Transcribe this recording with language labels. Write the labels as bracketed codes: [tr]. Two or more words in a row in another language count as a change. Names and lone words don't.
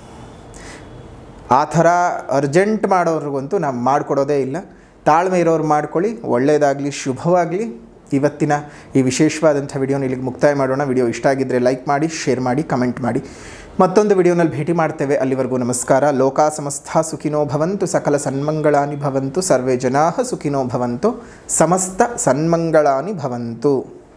[kn] ಆ ಥರ ಅರ್ಜೆಂಟ್ ಮಾಡೋರಿಗಂತೂ ನಾವು ಮಾಡಿಕೊಡೋದೇ ಇಲ್ಲ. ತಾಳ್ಮೆ ಇರೋರು ಮಾಡ್ಕೊಳ್ಳಿ. ಒಳ್ಳೆಯದಾಗಲಿ, ಶುಭವಾಗಲಿ. ಇವತ್ತಿನ ಈ ವಿಶೇಷವಾದಂಥ ವಿಡಿಯೋನ ಇಲ್ಲಿಗೆ ಮುಕ್ತಾಯ ಮಾಡೋಣ. ವಿಡಿಯೋ ಇಷ್ಟ ಆಗಿದ್ದರೆ ಲೈಕ್ ಮಾಡಿ, ಶೇರ್ ಮಾಡಿ, ಕಮೆಂಟ್ ಮಾಡಿ. ಮತ್ತೊಂದು ವಿಡಿಯೋನಲ್ಲಿ ಭೇಟಿ ಮಾಡ್ತೇವೆ. ಅಲ್ಲಿವರೆಗೂ ನಮಸ್ಕಾರ. [sa] ಲೋಕಾ ಸಮಸ್ತ ಸುಖಿನೋ ಭವಂತು, ಸಕಲ ಸನ್ಮಂಗಳಾನಿ ಭವಂತು, ಸರ್ವೇ ಜನಾಃ ಸುಖಿನೋ ಭವಂತು, ಸಮಸ್ತ ಸನ್ಮಂಗಳಾನಿ ಭವಂತು.